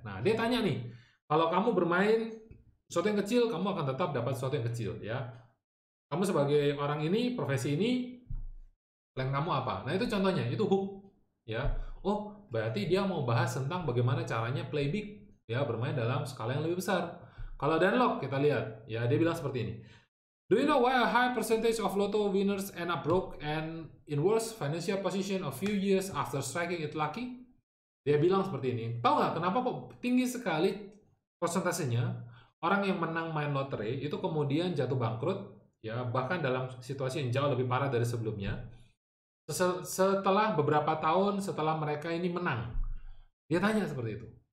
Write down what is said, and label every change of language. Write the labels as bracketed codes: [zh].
[id] Nah, dia tanya nih, kalau kamu bermain sesuatu yang kecil, kamu akan tetap dapat sesuatu yang kecil, ya. Kamu sebagai orang ini, profesi ini, plan kamu apa? Nah, itu contohnya, itu hook. Ya. Oh, berarti dia mau bahas tentang bagaimana caranya play big, ya, bermain dalam skala yang lebih besar. Kalau Dan Lok, kita lihat, ya, dia bilang seperti ini. [en] Do you know why a high percentage of lotto winners end up broke and in worse financial position a few years after striking it lucky? [id] Dia bilang seperti ini. Tahu nggak kenapa kok tinggi sekali persentasenya orang yang menang main lotre itu kemudian jatuh bangkrut? Ya, bahkan dalam situasi yang jauh lebih parah dari sebelumnya. Setelah beberapa tahun setelah mereka ini menang, dia tanya seperti itu.